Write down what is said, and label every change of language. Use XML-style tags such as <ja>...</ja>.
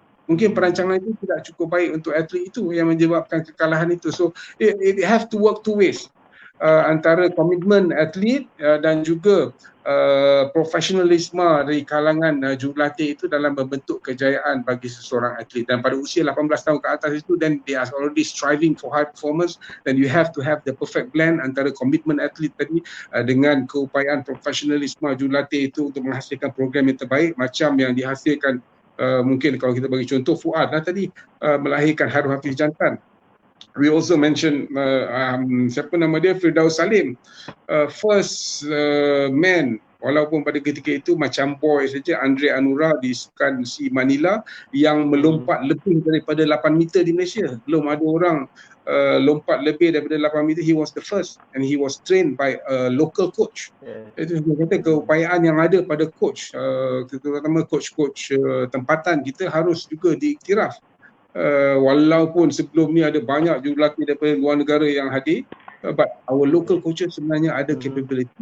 <ms>Mungkin perancangan itu tidak cukup baik untuk atlet itu yang menyebabkan kekalahan itu.</ms> <en>So it have to work two ways.</en> <ms>Antara komitmen atlet dan juga profesionalisme dari kalangan jurulatih itu dalam membentuk kejayaan bagi seseorang atlet. Dan pada usia 18 tahun ke atas itu,</ms> <en>then they are already striving for high performance, then you have to have the perfect blend</en> <ms>antara komitmen atlet tadi dengan keupayaan profesionalisme jurulatih itu untuk menghasilkan program yang terbaik, macam yang dihasilkan mungkin kalau kita bagi contoh Fuad tadi melahirkan Harun Hafiz Jantan.</ms> <en>We also mention</en> <ms>siapa nama dia, Firdaus Salim,</ms> <en>first man,</en> <ms>walaupun pada ketika itu macam boy saja, Andre Anura di Sukan Si Manila yang melompat lebih daripada 8 meter di Malaysia. Belum ada orang lompat lebih daripada 8 meter.</ms> <en>He was the first and he was trained by a local coach.</en> <ms>Itu saya kata keupayaan yang ada pada coach, terutama coach-coach tempatan kita harus juga diiktiraf. Walaupun sebelum ni ada banyak jurulatih daripada luar negara yang hadir,</ms> <en>but our local coaches</en> <ms>sebenarnya ada capability.</ms>